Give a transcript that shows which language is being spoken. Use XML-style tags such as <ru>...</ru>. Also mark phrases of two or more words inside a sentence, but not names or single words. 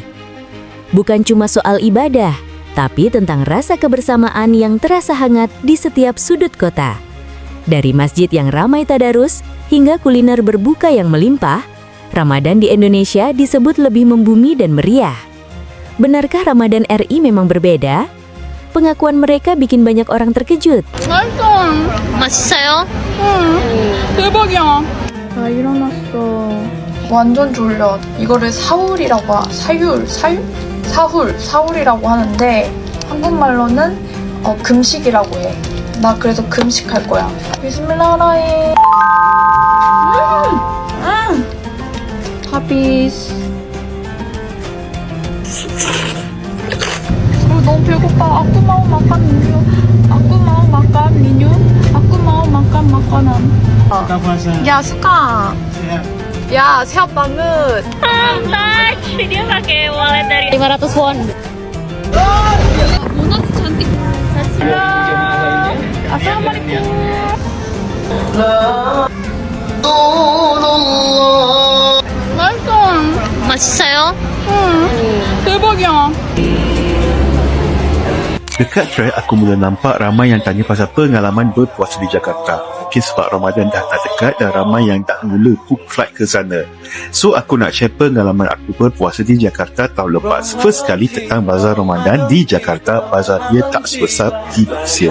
<id>Bukan cuma soal ibadah, tapi tentang rasa kebersamaan yang terasa hangat di setiap sudut kota. Dari masjid yang ramai tadarus, hingga kuliner berbuka yang melimpah, Ramadan di Indonesia disebut lebih membumi dan meriah. Benarkah Ramadan RI memang berbeda? Pengakuan mereka bikin banyak orang terkejut.</id> <ko>맛있어요? 대박이야. 나 일어났어. 완전 졸려. 이거를 사훌이라고 하는데 한국말로는 금식이라고 해. 나 그래서 금식할 거야. 비스밀라라히. 하비스. 너무 배고파.</ko> <id>Aku mau makan menu. Aku mau makan makanan. Buka puasa. Ya suka. Sehat. Ya sehat banget. touch! Dia pakai wallet dari 500 won.</id> <ko>모나스 잔뜩. Assalamualaikum. 맛있어. 맛있어요? 대박이야.</ko> <ms>Dekat track, aku mula nampak ramai yang tanya pasal pengalaman berpuasa di Jakarta. Mungkin sebab Ramadan dah tak dekat dan ramai yang dah mula</ms> <en>book flight</en> <ms>ke sana. So, aku nak share pengalaman aku berpuasa di Jakarta tahun lepas. First kali tentang bazar Ramadan di Jakarta, bazar dia tak sebesar di Malaysia.</ms>